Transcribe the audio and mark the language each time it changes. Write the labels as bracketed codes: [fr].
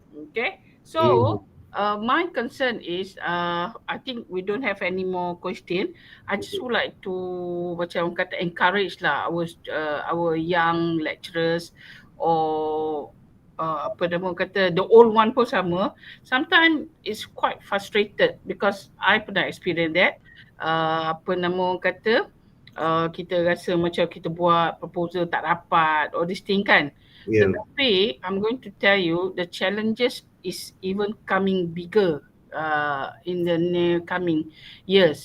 [en] Okay, so my concern is, I think we don't have any more question. I just would like to [ms] macam kata [en] encourage lah our young lecturers or [ms] apa nama kata [en] the old one [ms] pun sama. [en] Sometimes it's quite frustrated because I [ms] pernah [en] experience that. [ms] Apa nama kata kita rasa macam kita buat proposal tak dapat [en] or this thing [ms] kan. Tetapi [en] I'm going to tell you the challenges is even coming bigger in the near coming years.